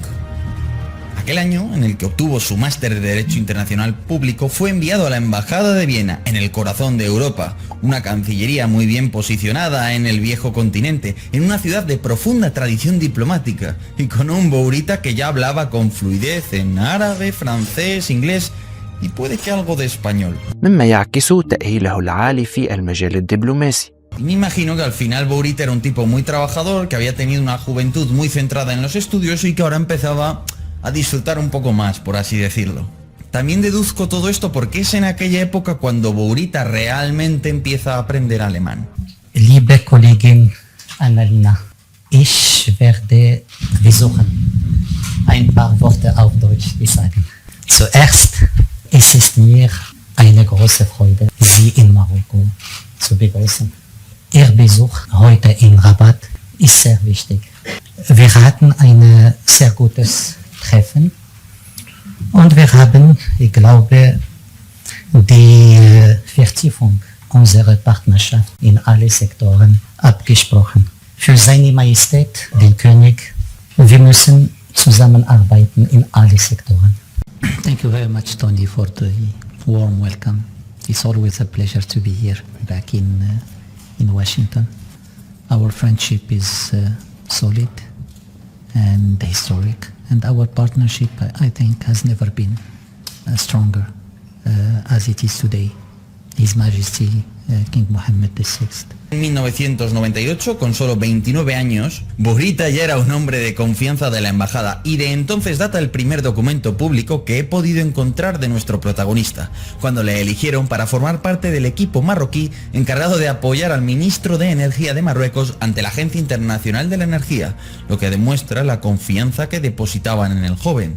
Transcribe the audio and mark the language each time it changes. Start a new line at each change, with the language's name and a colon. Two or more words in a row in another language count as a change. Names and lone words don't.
Spanish: Aquel año, en el que obtuvo su máster de Derecho Internacional Público, fue enviado a la Embajada de Viena, en el corazón de Europa, una cancillería muy bien posicionada en el viejo continente, en una ciudad de profunda tradición diplomática, y con un Bourita que ya hablaba con fluidez en árabe, francés, inglés y puede que algo de español.
Arabic: مما يعكس تأهيله العالي في المجال الدبلوماسي.
Spanish: Y me imagino que al final Bourita era un tipo muy trabajador, que había tenido una juventud muy centrada en los estudios y que ahora empezaba a disfrutar un poco más, por así decirlo. También deduzco todo esto porque es en aquella época cuando Bourita realmente empieza a aprender alemán.
German: Liebe Kollegin Annalena, ich werde versuchen, ein paar Worte auf Deutsch zu sagen. Zuerst, es ist mir eine große Freude, Sie in Marokko zu begrüßen. Ihr Besuch heute in Rabat ist sehr wichtig. Wir hatten ein sehr gutes Treffen und wir haben, ich glaube, die Vertiefung unserer Partnerschaft in alle Sektoren abgesprochen. Für seine Majestät, den König, wir müssen zusammenarbeiten in alle Sektoren.
English: Thank you very much, Tony, for the warm welcome. It's always a pleasure to be here back in Washington. Our friendship is solid and historic. And our partnership, I think, has never been stronger as it is today. His Majesty King Mohammed VI.
Spanish: En 1998, con solo 29 años, Bourita ya era un hombre de confianza de la embajada y de entonces data el primer documento público que he podido encontrar de nuestro protagonista, cuando le eligieron para formar parte del equipo marroquí encargado de apoyar al ministro de Energía de Marruecos ante la Agencia Internacional de la Energía, lo que demuestra la confianza que depositaban en el joven.